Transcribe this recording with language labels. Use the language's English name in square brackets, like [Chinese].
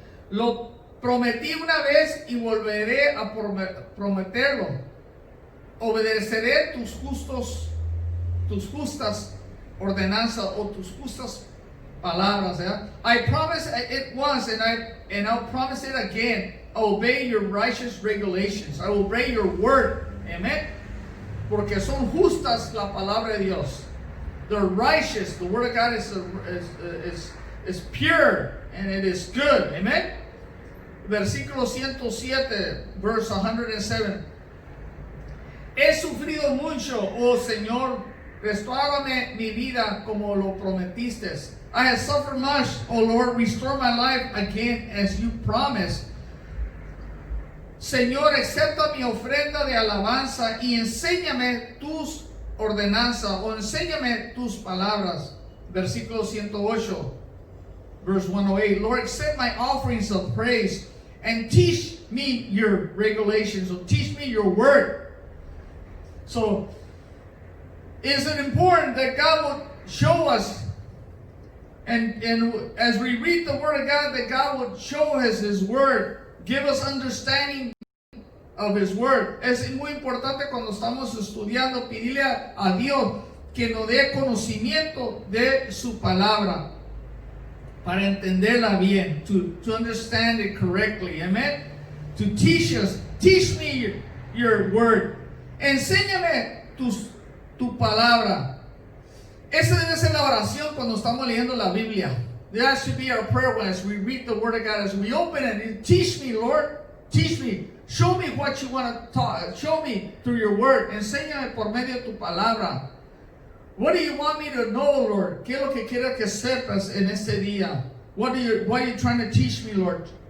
[Spanish] Lo prometí una vez y volveré a prometerlo. Obedeceré tus justas ordenanzas o tus justas palabras. [English] I promised it once and I'll promise it again. Obey your righteous regulations. I will obey your word. Amen. [Spanish] Porque son justas la palabra de Dios. [English] They're righteous. The word of God is pure and it is good. [Spanish] Amen. Versículo 107, [English] verse 107. [Spanish] He sufrido mucho, oh Señor, restórame mi vida como lo prometiste. [English] I have suffered much, oh Lord, restore my life again as you promised. [Spanish] Señor, acepta mi ofrenda de alabanza y enséñame tus ordenanzas o enséñame tus palabras. Versículo 108, [English] verse 108. Lord, accept my offerings of praise and teach me your regulations, or teach me your word. So, is it important that God would show us, and as we read the Word of God, that God would show us His Word, give us understanding of His Word? [Spanish] Es muy importante cuando estamos estudiando, pedirle a Dios que nos dé conocimiento de su palabra, para entenderla bien, [English] to understand it correctly, [Spanish] amen? [English] To teach us, teach me your Word. [Spanish] Enséñame tu palabra. Esa debe ser la oración cuando estamos leyendo la Biblia. [English] That should be our prayer as we read the Word of God, as we open it. Teach me, Lord. Teach me. Show me what you want to talk. Show me through your Word. [Spanish] Enséñame por medio de tu palabra. [English] What do you want me to know, Lord? [Spanish] ¿Qué es lo que quieres que sepas en este día? [English] What are you trying to teach me, Lord?